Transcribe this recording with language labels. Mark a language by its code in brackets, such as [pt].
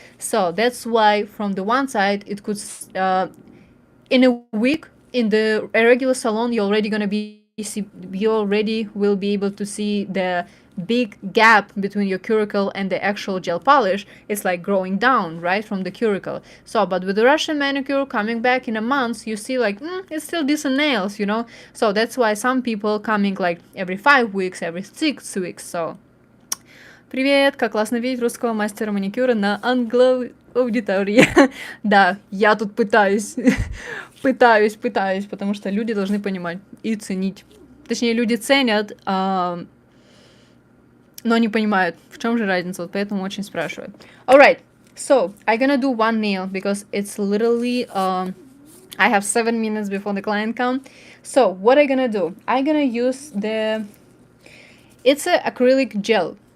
[en] So that's why from the one side, it could, in a week, in the regular salon, you're already gonna be, you already will be able to see the big gap between your cuticle and the actual gel polish. It's like growing down, right, from the cuticle. So, but with the Russian manicure, coming back in a month, you see like, it's still decent nails, you know? So that's why some people coming like every 5 weeks, every 6 weeks, so. [ru] Привет, как классно видеть русского мастера маникюра на англоаудитории. Да, я тут пытаюсь, потому что люди должны понимать и ценить. Точнее, люди ценят, но не понимают, в чем же разница, вот поэтому очень спрашивают. [en] Alright, so I'm gonna do one nail because it's literally, I have 7 minutes before the client come. So what I'm gonna do? I'm gonna use it's an acrylic gel.